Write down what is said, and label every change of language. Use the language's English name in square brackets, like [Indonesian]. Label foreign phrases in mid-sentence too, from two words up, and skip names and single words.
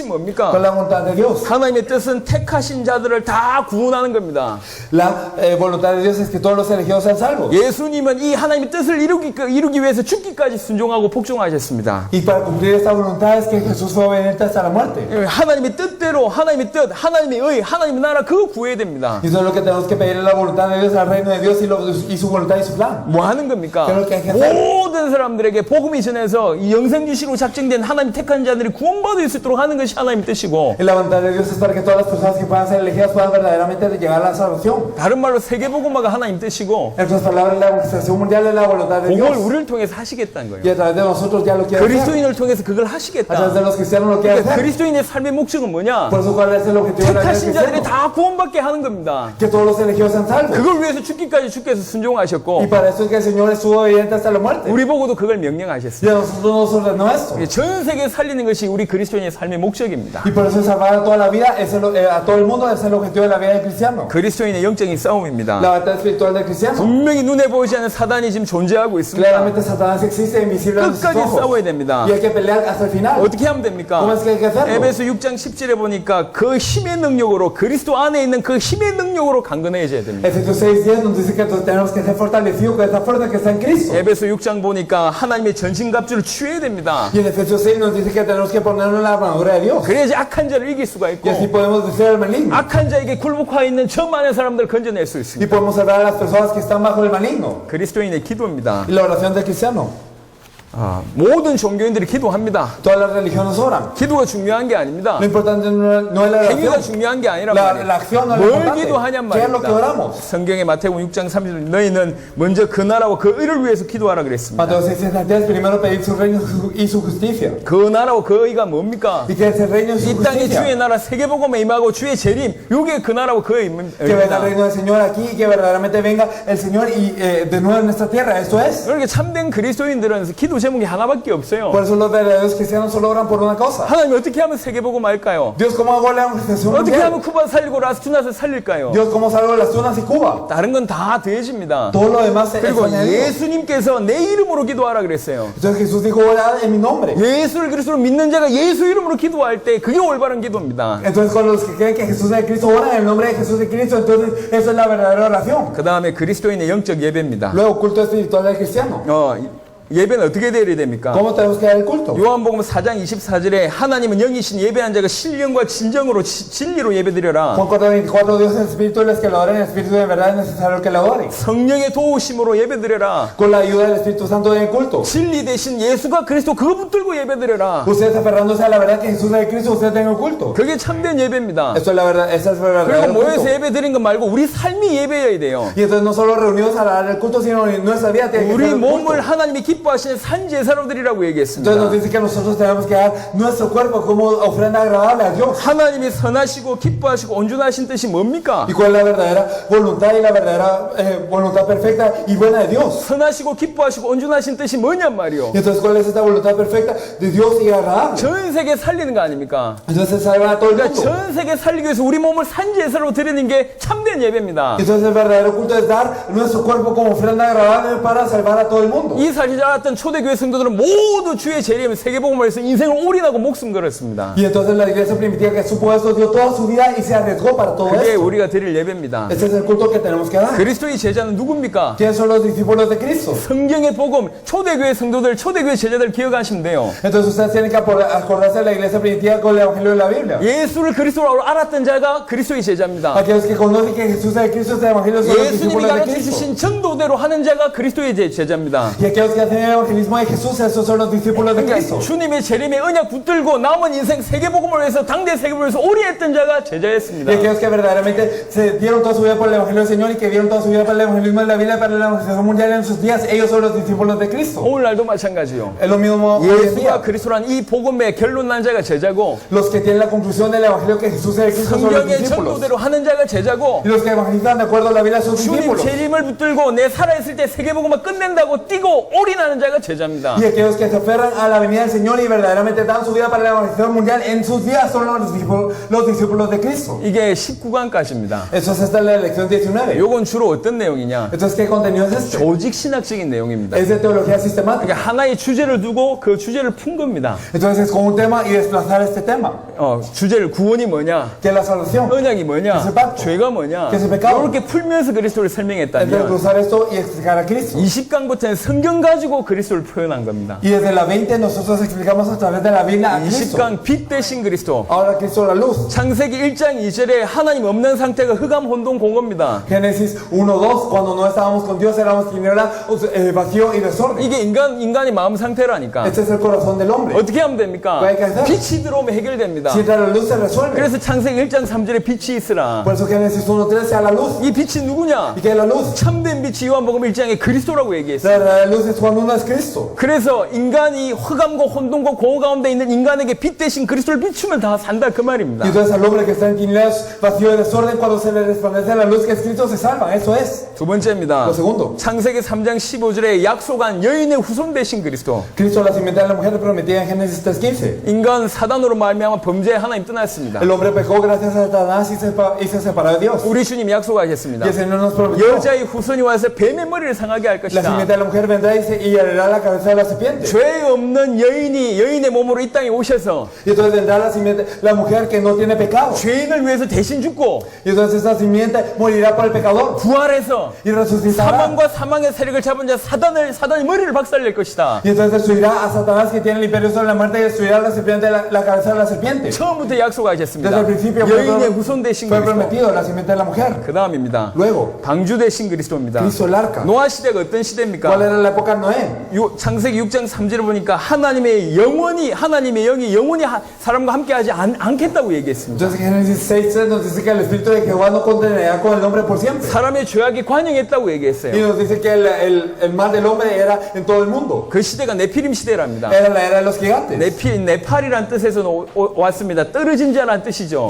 [Spanish] ¿Cuál es [Korean] 뭡니까? [Spanish] la voluntad de Dios? [Korean] 하나님의 뜻은 택하신 자들을 다 구원하는 겁니다. [Spanish] La voluntad de Dios es que todos los elegidos sean salvos. [Korean] 예수님은 이 하나님의 뜻을 이루기 위해서 죽기까지 순종하고 복종하셨습니다. [Spanish] Y para cumplir esta voluntad es que Jesús fue obediente hasta la muerte. [Korean] 하나님의 뜻대로 하나님의 뜻, 하나님의 의, 하나님의 나라 그거 구해야 됩니다. [Spanish] Y eso es lo que tenemos que pedir, la voluntad de Dios, al reino de Dios y su voluntad y su plan. [Korean] 뭐 하는 겁니까? 그렇게 하겠어요. 모든 사람들에게 복음이 전해서 이 영생주시로 작정된 하나님 택한 자들이 구원받을 수 있도록 하는 것이 하나님의 뜻이고 [Spanish] Y la voluntad de Dios es para que todas las personas que puedan ser elegidas puedan verdaderamente llegar a la salvación. [Korean] 다른 말로 세계복음화가 하나님 뜻이고 [Spanish] En otras palabras, la evangelización mundial es la voluntad de [Korean] 그걸 [Spanish] Dios. [Korean] 우리를 통해서 하시겠다는 거예요. [Spanish] Y a través de nosotros ya lo quiere hacer. [Korean] 그리스도인을 통해서 그걸 [Spanish] A través [Korean] 하시겠다. [Spanish] de los cristianos lo quiere [Korean] 그러니까 [Spanish] hacer. [Korean] 그리스도인의 삶의 목적은 뭐냐? [Spanish] Por eso, ¿cuál es el objetivo de la vida del [Korean] 택하신 자들이 [Spanish] cristiano? [Korean] 다 구원받게 하는 겁니다. [Spanish] Que todos los elegidos sean salvos. [Korean] 그걸 위해서 죽기까지 주께서 [Spanish] Y [Korean] 순종하셨고 [Spanish] para eso es que el Señor estuvo obediente hasta la muerte. [Korean] 우리 보고도 그걸 [Spanish] Y [Korean] 명령하셨어요. [Spanish] a nosotros nos ordenó esto. [Korean] 전 세계 살리는 것이 우리 그리스도인의 삶의 목적입니다. [Spanish] Y por eso es salvar a todas la vida, a todo el mundo es el objetivo de la vida del cristiano. [Korean] 그리스도인의 영적인 싸움입니다. [Spanish] La batalla espiritual del cristiano. [Korean] 분명히 눈에 보이지 않는 사단이 지금 존재하고 있습니다. [Spanish] Claramente Satanás existe invisible a nuestros [Korean] 끝까지 [Spanish] ojos. [Korean] 싸워야 됩니다. [Spanish] Y hay que pelear hasta el final. [Korean] 어떻게 하면 됩니까? [Spanish] ¿Cómo es que hay que hacerlo? [Korean] 에베소 6장 10절에 보니까 그 힘의 능력으로 그리스도 안에 있는 그 힘의 능력으로 강건해져야 됩니다. [Spanish] Efesios 6:10 nos dice que tenemos que ser fortalecidos con esta fuerza que está en Cristo. [Korean] 에베소 6장 보니까 하나님의 전신갑주를 취해야 됩니다. [Spanish] Y en Efesios 6 nos dice que tenemos que ponernos la armadura de Dios. [Korean] 그래야지 악한 자를 이길 수가 [Spanish] Y [Korean] 있고 [Spanish] así podemos vencer al maligno. [Korean] 악한 자에게 굴복하여 있는 저 많은 사람들을 건져낼 수 [Spanish] Y [Korean] 있습니다. [Spanish] podemos salvar a las personas que están bajo el maligno. [Korean] 그리스도인의 기도입니다. [Spanish] Y la oración del cristiano. [Korean] 모든 종교인들이 기도합니다. [Spanish] Todas las religiones oran. [Korean] 기도가 중요한 게 아닙니다. [Spanish] Lo importante no es la [Korean] 행위가 [Spanish] oración. [Korean] 중요한 게 아니란 [Spanish] La [Korean] 말이에요. [Spanish] acción no es lo [Korean] 뭘 [Spanish] importante. [Korean] 기도하냔 [Spanish] ¿Qué es lo que [Korean] 말입니다. [Spanish] oramos? [Korean] 성경의 마태복음 6장 30절 너희는 먼저 그 나라와 그 의를 위해서 기도하라 그랬습니다. [Spanish] Mateo 6:33, primero pedir su reino y su justicia. [Korean] 그 나라와 그 의가 뭡니까? [Spanish] Y que es el reino y su [Korean] 이 땅에 주의 [Spanish] justicia. [Korean] 나라 세계복음에 임하고 주의 재림 요게 그 나라와 그 [Spanish] Que venga el [Korean] 의입니다. [Spanish] reino del Señor aquí y que verdaderamente venga el Señor y de nuevo en nuestra tierra. Esto es. [Korean] 그러니까 참된 그리스도인들은 기도 제목이 하나밖에 없어요. [Spanish] Por eso los verdaderos cristianos solo oran por una cosa. [Korean] 하나님 어떻게 하면 세계복음 할까요? [Spanish] Dios, ¿cómo hago la evangelización [Korean] 어떻게 [Spanish] mundial? [Korean] 하면 쿠바 살리고 라스투나스 살릴까요? [Spanish] Dios, ¿cómo salgo de las tunas y Cuba? [Korean] 다른 건 다 더해집니다. [Spanish] Todo lo demás es [Korean] 그리고 [Spanish] añadido. [Korean] 예수님께서 내 이름으로 기도하라 그랬어요. [Spanish] Entonces Jesús dijo, orad en mi nombre. [Korean] 예수를 그리스도로 믿는 자가 예수 이름으로 기도할 때 그게 올바른 기도입니다. [Spanish] Entonces con los que creen que Jesús es Cristo oran en el nombre de Jesús de Cristo, entonces eso es la verdadera oración. [Korean] 그 다음에 그리스도인의 영적 예배입니다. [Spanish] Luego, culto espiritual del cristiano. [Korean] 예배는 어떻게 드려야 됩니까? [Spanish] ¿Cómo tenemos que dar el culto? [Korean] 요한복음 4장 24절에 하나님은 영이신 예배한 자가 신령과 진정으로 진리로 예배드려라. [Spanish] Juan 4:24, Dios es espíritu y los que lo adoren en espíritu de verdad es necesario que lo adoren. [Korean] 성령의 도우심으로 예배드려라. [Spanish] Con la ayuda del Espíritu Santo en el culto. [Korean] 진리 대신 예수가 그리스도 그거 붙들고 예배드려라. [Spanish] Ustedes aferrándose a la verdad que Jesús es Cristo, ustedes tengan el culto. [Korean] 그게 참된 예배입니다. [Spanish] Eso es la verdad, esa es la [Korean] 그리고 [Spanish] verdad. [Korean] 모여서 예배 드린 것 말고 우리 삶이 예배여야 돼요. [Spanish] Y entonces no solo reunidos a dar el culto, sino en nuestra vida tiene que [Korean] 우리 [Spanish] ser el culto. [Korean] 몸을 하나님이 기뻐하시는 산제사로 드리라고 [Spanish] Entonces nos [Korean] 얘기했습니다. [Spanish] dice que nosotros tenemos que dar nuestro cuerpo como ofrenda agradable a Dios. [Korean] 하나님이 선하시고 기뻐하시고 온전하신 뜻이 뭡니까? [Spanish] ¿Y cuál es la verdadera voluntad y la verdadera voluntad perfecta y buena de Dios? [Korean] 선하시고 기뻐하시고 온전하신 뜻이 뭐냔 말이요. [Spanish] Y entonces, ¿cuál es esta voluntad perfecta de Dios y agradable? [Korean] 전 세계 살리는 거 아닙니까? [Spanish] Entonces salva a todo el [Korean] 그러니까 [Spanish] mundo. [Korean] 전 세계 살리기 위해서 우리 몸을 산제사로 드리는 게 참된 예배입니다. [Spanish] Entonces el verdadero culto es dar nuestro cuerpo como ofrenda agradable para salvar a todo el mundo. [Korean] 이 사실을 알았던 초대교회 성도들은 모두 주의 재림 세계복음을 위해서 인생을 올인하고 목숨 걸었습니다. [Spanish] Y entonces la iglesia primitiva que supo eso dio toda su vida y se arriesgó para todo [Korean] 그게 [Spanish] esto. [Korean] 우리가 드릴 예배입니다. [Spanish] Este es el culto que tenemos que dar. [Korean] 그리스도의 제자는 누굽니까? [Spanish] ¿Quiénes son los discípulos de Cristo? [Korean] 성경의 복음, 초대교회 성도들, 초대교회 제자들 기억하시면 돼요. [Spanish] Entonces ustedes tienen que acordarse de la iglesia primitiva con el evangelio de la Biblia. [Korean] 예수를 그리스도로 알았던 자가 그리스도의 제자입니다. [Spanish] Aquellos que conocen que Jesús es Cristo, este evangelio son los [Korean] 예수님이 [Spanish] discípulos de [Korean] 가르쳐 [Spanish] Cristo. [Korean] 주신 전도대로 하는 자가 그리스도의 제자입니다. [Spanish] Y aquellos que hacen el evangelismo de Jesús, esos son los discípulos de Cristo. [Korean] 주님의 재림의 언약 붙들고 남은 인생 세계복음을 위해서 당대 세계복음을 위해서 올인했던 자가 제자였습니다. [Spanish] Y aquellos que verdaderamente se dieron toda su vida por el evangelio del Señor y que dieron toda su vida para el evangelismo de la Biblia, para la evangelización mundial en sus días, ellos son los discípulos de Cristo. [Korean] 오늘날도 마찬가지요. [Spanish] Es lo mismo hoy en [Korean] 예수가 [Spanish] día. [Korean] 그리스도란 이 복음의 결론 난 자가 제자고 [Spanish] Los que tienen la conclusión del evangelio que Jesús es el Cristo son los [Korean] 성경의 [Spanish] discípulos. [Korean] 전도대로 하는 자가 제자고 [Spanish] Y los que evangelizan de acuerdo a la Biblia son [Korean] 주님 [Spanish] discípulos. [Korean] 재림을 붙들고 내 살아있을 때 세계복음을 끝낸다고 뛰고 올인하는 자가 제자입니다. [Spanish] Y aquellos que se aferran a la venida del Señor y verdaderamente dan su vida para la evangelización mundial en sus días son los discípulos de Cristo. [Korean] 이게 19강까지입니다. [Spanish] Eso es hasta la lección 19. [Korean] 요건 주로 어떤 내용이냐? [Spanish] Entonces, ¿qué contenido es este? [Korean] 조직 신학적인 내용입니다. [Spanish] Es de teología sistemática. [Korean] 그러니까 하나의 주제를 두고 그 주제를 푼 겁니다. [Spanish] Entonces, es con un tema y desplazar este tema. [Korean] 주제를 구원이 뭐냐? [Spanish] Que es la salvación. [Korean] 언약이 뭐냐? [Spanish] Que es el pacto. [Korean] 죄가 뭐냐? [Spanish] Que es el pecado. [Korean] 이렇게 풀면서 그리스도를 [Spanish] Es [Korean] 설명했다면 [Spanish] desglosar esto y explicar a Cristo. [Korean] 20강부터는 성경 가지고 그리스도를 표현한 겁니다. [Spanish] Y desde la 20 nosotros explicamos a través de la Biblia a Cristo. [Korean] 20강 빛 대신 그리스도. [Spanish] Ahora Cristo la luz. [Korean] 창세기 1장 2절에 하나님 없는 상태가 흑암 혼돈 공고입니다. [Spanish] Génesis 1:2, cuando no estábamos con Dios éramos tiniebla, vacío y desorden. [Korean] 이게 인간의 마음 상태라니까. [Spanish] Este es el corazón del hombre. [Korean] 어떻게 하면 됩니까? [Spanish] ¿Qué hay que hacer? [Korean] 빛이 들어오면 해결됩니다. [Spanish] Si entra la luz se resuelve. [Korean] 그래서 창세기 1장 3절에 빛이 있으라. [Spanish] Por eso Génesis 1:3 sea la luz. [Korean] 이 빛이 누구냐? [Spanish] ¿Y qué es la luz? [Korean] 참된 빛이 요한복음 1장에 그리스도라고 [Spanish] La [Korean] 얘기했어요. [Spanish] verdadera luz es Juan mundo es Cristo. [Korean] 그래서 인간이 흑암과 혼돈과 공허 가운데 있는 인간에게 빛 대신 그리스도를 비추면 다 산다 그 말입니다. [Spanish] Y entonces al hombre que está en tinieblas, vacío de desorden, cuando se le resplandece la luz que es Cristo, se salvan. Eso es. [Korean] 두 번째입니다. [Spanish] Lo segundo. [Korean] 창세기 3장 15절에 약속한 여인의 후손 되신 그리스도. [Spanish] Cristo, la simiente de la mujer prometida en Génesis 3:15. [Korean] 인간 사단으로 말미암아 범죄에 하나님 떠났습니다. [Spanish] El hombre pecó gracias a Satanás y se separó de Dios. [Korean] 우리 주님 약속하셨습니다. [Spanish] Y el Señor nos prometió. [Korean] 여자의 후손이 와서 뱀의 머리를 상하게 할 [Spanish] La [Korean] 것이다. [Spanish] simiente de la mujer vendrá y herirá la cabeza de la serpiente. [Korean] 죄 없는 여인의 몸으로 이 땅에 오셔서 [Spanish] Y entonces vendrá la simiente, la mujer que no tiene pecado. [Korean] 죄인을 위해서 대신 죽고 [Spanish] Y entonces esa simiente morirá por el pecador. [Korean] 부활해서 [Spanish] Y resucitará. [Korean] 사망과 사망의 세력을 잡은 자 사단의 머리를 박살낼 것이다. [Spanish] Y entonces destruirá a Satanás que tiene el imperio sobre la muerte y destruirá la serpiente, la cabeza de la serpiente. [Korean] 처음부터 약속하셨습니다. [Spanish] Desde el principio [Korean] 여인의 후손 되신 [Spanish] fue [Korean] 그리스도. [Spanish] prometido la simiente de la mujer. [Korean] 그 다음입니다. [Spanish] Luego, [Korean] 방주 되신 그리스도입니다. [Spanish] Cristo el arca. [Korean] 노아 시대가 어떤 [Spanish] ¿Cuál [Korean] 시대입니까? [Spanish] era la época de Noé? [Korean] 창세기 6장 3절을 보니까 하나님의 영이 영원히 사람과 함께하지 않겠다고 얘기했습니다. [Spanish] Entonces Génesis 6:3 nos dice que el Espíritu de Jehová no contenderá con el hombre por siempre. [Korean] 사람의 죄악이 관영했다고 얘기했어요. [Spanish] Y nos dice que el mal del hombre era en todo el mundo. [Korean] 그 시대가 네피림 시대랍니다. [Spanish] Era la era de los gigantes. [Korean] 네팔이란 뜻에서 왔습니다. 떨어진 자란 뜻이죠.